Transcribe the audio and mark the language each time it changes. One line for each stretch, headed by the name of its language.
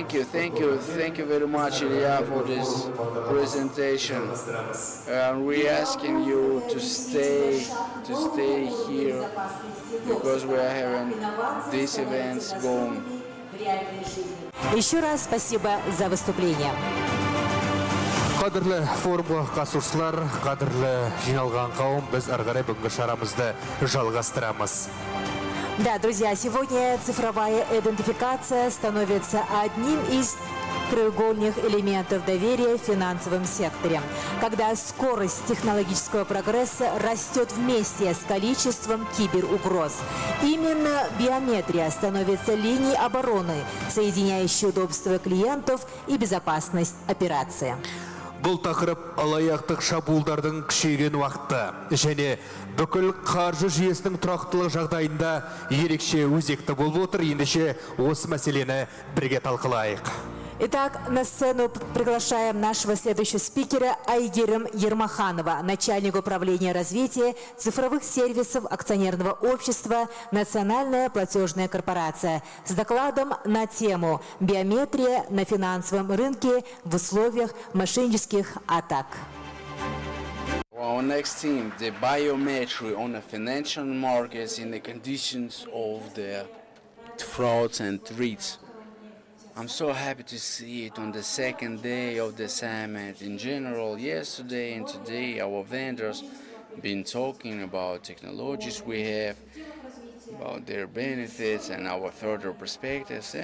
English: Thank you very much, Ilya, for this presentation. We're asking you to stay here because we are having these events going.
Russian: Еще раз спасибо за выступление.
Kazakh: Қадірлі форумға қатысушылар, қадірлі жиналған қауым, біз ары қарай бүгінгі шарамызды жалғастырамыз.
Russian: Да, друзья, сегодня цифровая идентификация становится одним из краеугольных элементов доверия в финансовом секторе, когда скорость технологического прогресса растет вместе с количеством киберугроз. Именно биометрия становится линией обороны, соединяющей удобство клиентов и безопасность операции.
Kazakh: Бұл тақырып алаяқтық шабуылдардың күшейген уақыты және бүкіл қаржы жүйесінің тұрақтылық жағдайында ерекше өзекті болып отыр. Ендеше осы мәселені бірге талқылайық.
Russian: Итак, на сцену приглашаем нашего следующего спикера Айгерим Ермаханова, начальник управления развития цифровых сервисов акционерного общества «Национальная платежная корпорация» с докладом на тему «Биометрия на финансовом рынке в условиях мошеннических атак».
English: Our next theme, the biometry on the financial markets in the conditions of the frauds and threats. I'm so happy to see it on the second day of the summit. In general, yesterday and today, our vendors been talking about technologies we have, about their benefits and our further perspectives.